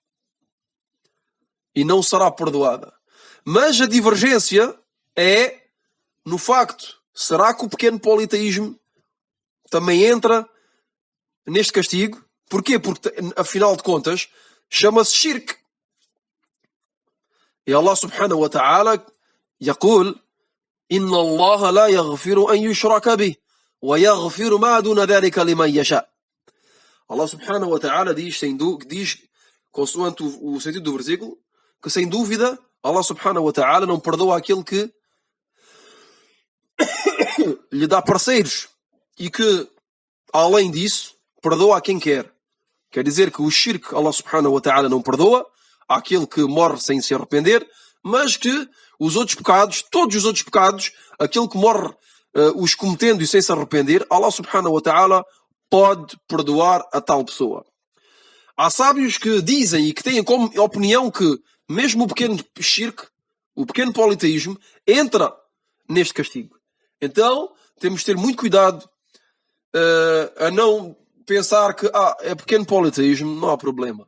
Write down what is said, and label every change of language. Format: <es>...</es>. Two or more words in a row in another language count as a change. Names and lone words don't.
<pt>E não será perdoada. Mas a divergência é no facto, será que o pequeno politeísmo também entra neste castigo? Porquê? Porque, afinal de contas, chama-se shirk.</pt> <ar>E الله سبحانه وتعالى يقول إن الله لا يغفر أن يشرك به ويغفر ما دون ذلك لمن يشاء. الله سبحانه وتعالى</ar> <pt>diz, consoante o sentido do versículo, que sem dúvida</pt> <ar>الله سبحانه وتعالى</ar> <pt>não perdoa aquele que lhe dá parceiros e que, além disso, perdoa a quem quer. Quer dizer que o shirk</pt> <ar>الله سبحانه وتعالى</ar> <pt>não perdoa àquele que morre sem se arrepender, mas que os outros pecados, todos os outros pecados, aquele que morre os cometendo e sem se arrepender,</pt> <ar>الله سبحانه وتعالى</ar> <pt>pode perdoar a tal pessoa. Há sábios que dizem e que têm como opinião que mesmo o pequeno shirk, o pequeno politeísmo, entra neste castigo. Então, temos de ter muito cuidado a não pensar que é pequeno politeísmo, não há problema.</pt>